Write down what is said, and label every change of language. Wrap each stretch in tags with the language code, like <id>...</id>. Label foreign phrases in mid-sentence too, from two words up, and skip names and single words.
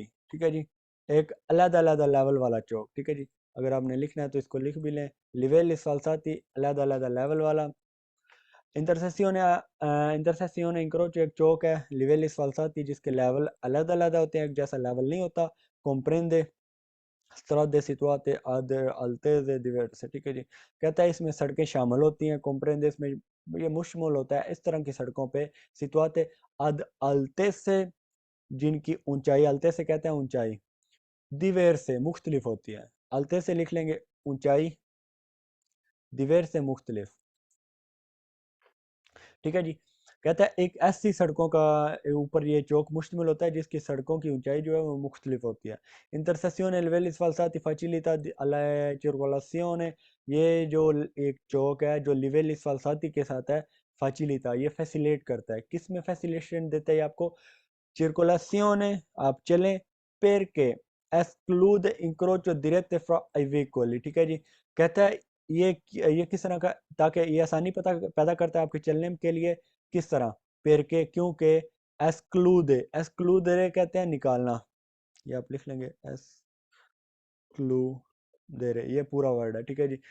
<hi>ठीक है जी, एक अलग-अलग लेवल वाला चौक। ठीक है जी, अगर आपने लिखना है तो इसको लिख भी लें,</hi> <it>livelli sfalsati</it> <hi>अलग-अलग लेवल वाला।</hi> <it>intersezione incrocio</it> <hi>एक चौक है</hi> <it>livelli sfalsati</it> <hi>जिसके लेवल अलग-अलग होते हैं, एक जैसा लेवल नहीं होता।</hi> <it>comprende strade situate ad altezze diverse,</it> <hi>ठीक है जी। कहता है इसमें सड़कें शामिल होती हैं, comprende इसमें ये मुश्तमिल होता है इस तरह की सड़कों पे,</hi> <it>situate ad altezze</it> <hi>जिनकी ऊंचाई, altezze कहते हैं ऊंचाई, diverse मुख्तलिफ होती है, altezze लिख लेंगे ऊंचाई, diverse मुख्तलिफ, ठीक है जी। कहता है एक ऐसी सड़कों का ऊपर ये चौक मुश्तमिल होता है जिसकी सड़कों की ऊंचाई जो है वो मुख्तलिफ होती है।</hi> <it>इंटरसेसिone livelli sfalsati facilita alla circolazione,</it> <hi>ये जो एक चौक है जो</hi> <it>livelli sfalsati</it> <hi>के साथ है, facilita ये फैसिलेट करता है, किस में फैसिलेशन देता है ये आपको, circolazione आप चलें,</hi> <it>perché esclude incrocio diretto fra i veicoli,</it> <hi>ठीक है जी। कहता है ये किस तरह का, ताकि ये आसानी पता पैदा करता है आपके चलने के लिए, किस तरह, perché क्योंकि escludere कहते हैं निकालना, ये आप लिख लेंगे excludere, ये पूरा वर्ड है, ठीक है जी।</hi>